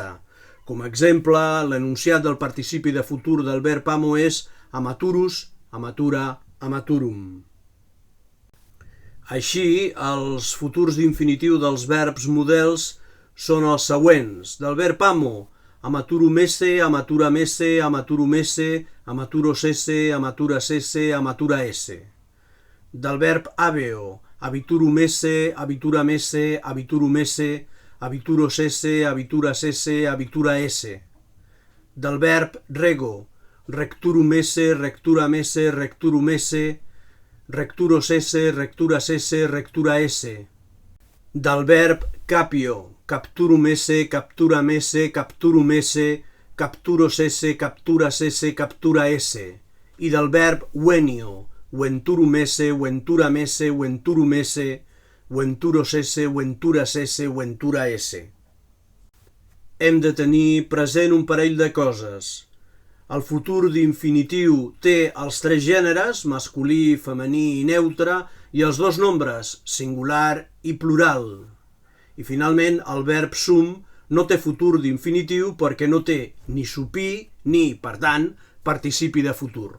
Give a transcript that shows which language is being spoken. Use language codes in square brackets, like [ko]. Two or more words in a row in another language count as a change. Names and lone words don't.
[ca] Com a exemple, l'enunciat del participi de futur del verb amo és [la] amaturus, amatura, amaturum. [ca] Així, els futurs d'infinitiu dels verbs models són els següents. Del verb [la] amo, amaturum esse, amaturam esse, amaturum esse, amaturos esse, amaturas esse, amatura esse. [ca] Del verb [la] habeo, habiturum esse, habituram esse, habiturum esse, habituros esse, habituras esse, habitura esse. [ca] Del verb [la] rego, recturum esse, recturam esse, recturum esse, recturos esse, recturas esse, rectura esse. [ca] Del verb [la] capio, capturum esse, capturam esse, capturum esse, capturos esse, capturas esse, captura esse. [ca] I del verb [la] venio, venturum esse, venturam esse, venturum esse, venturos esse, venturas esse, ventura esse. [ca] Hem de tenir present un parell de coses. El futur d'infinitiu té els tres gèneres, masculí, femení i neutre, i els dos nombres, singular i plural. I finalment, el verb sum no té futur d'infinitiu perquè no té ni supí ni, per tant, participi de futur.